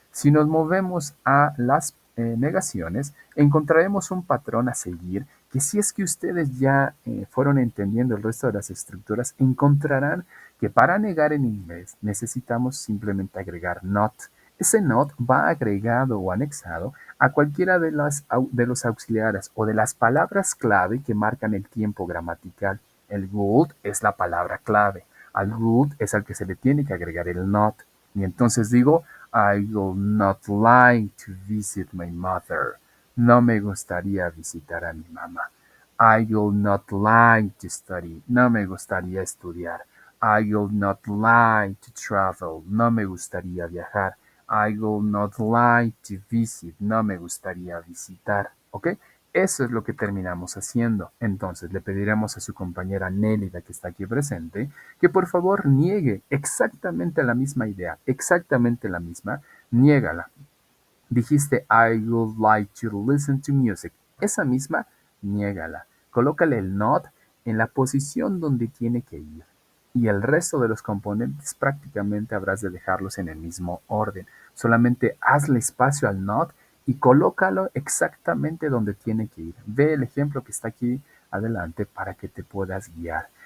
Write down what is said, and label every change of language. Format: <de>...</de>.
<es>Si nos movemos a las negaciones, encontraremos un patrón a seguir que si es que ustedes ya fueron entendiendo el resto de las estructuras, encontrarán que para negar en inglés necesitamos simplemente agregar not. Ese not va agregado o anexado a cualquiera de los auxiliares o de las palabras clave que marcan el tiempo gramatical. El would es la palabra clave. Al would es al que se le tiene que agregar el not. Y entonces digo,</es> <en>I would not like to visit my mother.</en> <es>No me gustaría visitar a mi mamá.</es> <en>I would not like to study.</en> <es>No me gustaría estudiar.</es> <en>I would not like to travel.</en> <es>No me gustaría viajar.</es> <en>I would not like to visit.</en> <es>No me gustaría visitar. ¿Ok? Eso es lo que terminamos haciendo. Entonces le pediremos a su compañera Nélida, que está aquí presente, que por favor niegue exactamente la misma idea, exactamente la misma, niégala. Dijiste,</es> <en>I would like to listen to music.</en> <es>Esa misma, niégala. Colócale el not en la posición donde tiene que ir. Y el resto de los componentes prácticamente habrás de dejarlos en el mismo orden. Solamente hazle espacio al not y colócalo exactamente donde tiene que ir. Ve el ejemplo que está aquí adelante para que te puedas guiar.</es>